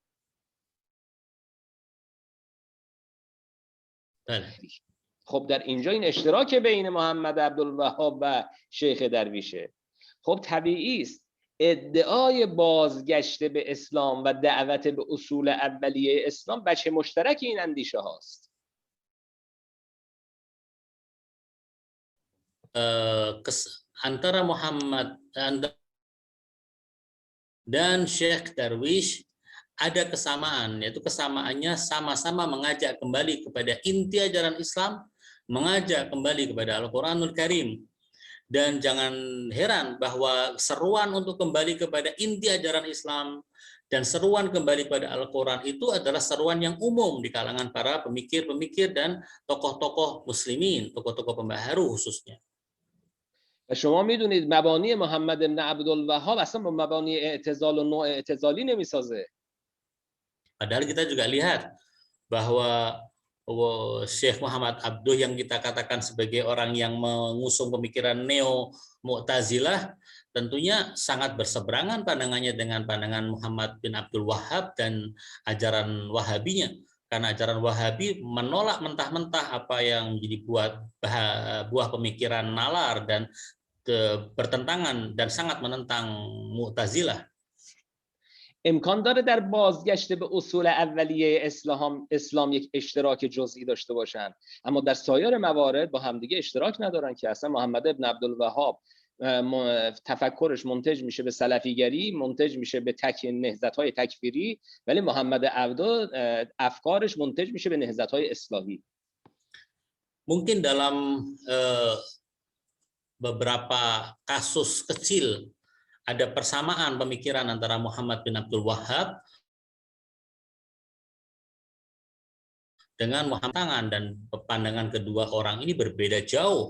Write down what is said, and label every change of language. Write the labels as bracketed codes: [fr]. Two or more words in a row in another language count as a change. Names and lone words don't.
[fa] بله. خب در اینجا این اشتراک بین محمد عبدالوهاب و شیخ درویشه. خب طبیعی است ادعای بازگشت به اسلام و دعوت به اصول اولیه اسلام بچه مشترک این اندیشه هاست. [id] Antara Muhammad dan Syekh Darwish ada kesamaan, yaitu kesamaannya sama-sama mengajak kembali kepada inti ajaran Islam, mengajak kembali kepada Al-Quranul Karim. Dan jangan heran bahwa seruan untuk kembali kepada inti ajaran Islam dan seruan kembali kepada Al-Quran itu adalah seruan yang umum di kalangan para pemikir-pemikir dan tokoh-tokoh muslimin, tokoh-tokoh pembaharu khususnya. [fa] شما میدونید مبانی محمد بن عبدالوهاب اصلا با مبانی اعتزال و نوع اعتزالی نمیسازه. [id] Padahal kita juga lihat bahwa Syekh Muhammad Abduh yang kita katakan sebagai orang yang mengusung pemikiran neo-Mu'tazilah tentunya sangat berseberangan pandangannya dengan pandangan Muhammad bin Abdul Wahab dan ajaran Wahabinya. Karena ajaran Wahabi menolak mentah-mentah apa yang menjadi buah pemikiran nalar dan bertentangan dan sangat menentang Mu'tazilah. [fa] امکان داره در بازگشت به اصول اولیه اسلام یک اشتراک جزئی داشته باشن، اما در سایر موارد با همدیگه اشتراک ندارن که اصلا محمد ابن عبدالوهاب تفکرش منتج میشه به سلفیگری، منتج میشه به نهضت‌های تکفیری، ولی محمد عبدو افکارش منتج میشه به نهضت‌های اصلاحی. [id] Mungkin dalam beberapa kasus kecil ada persamaan pemikiran antara Muhammad bin Abdul Wahab dengan Muhammad Tangan, dan pandangan kedua orang ini berbeda jauh.